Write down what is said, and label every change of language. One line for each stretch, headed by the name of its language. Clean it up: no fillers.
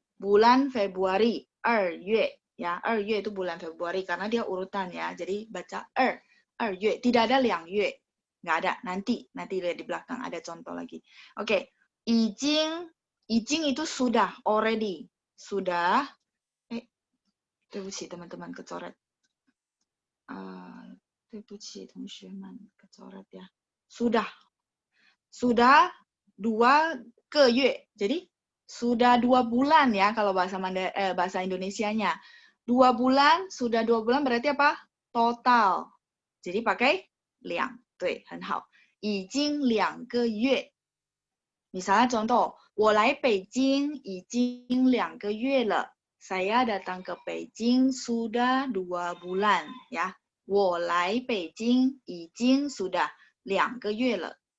Indonesian: Bulan Februari, 2月, ya, 2月 itu bulan Februari, karena dia urutan ya, jadi baca 2月, tidak ada 2月, nggak ada, nanti lihat di belakang, ada contoh lagi. Oke, 已经 itu sudah, already, sudah,
Chinese: 对不起
Indonesian: teman-teman, kecoret.
Chinese: 对不起同学们
Indonesian: kecoret ya. Sudah 2 个月. Jadi sudah 2 bulan ya kalau bahasa Indonesianya. 2 bulan, sudah 2 bulan berarti apa? Total. Jadi pakai 2,
Chinese: 对，很好。已经2个月.
Indonesian: Misalnya contoh,
Chinese: 我来北京已经2个月了.
Indonesian: Saya datang ke Beijing sudah 2 bulan ya.
Chinese: 我来北京已经
Indonesian: sudah
Chinese: 2个月了.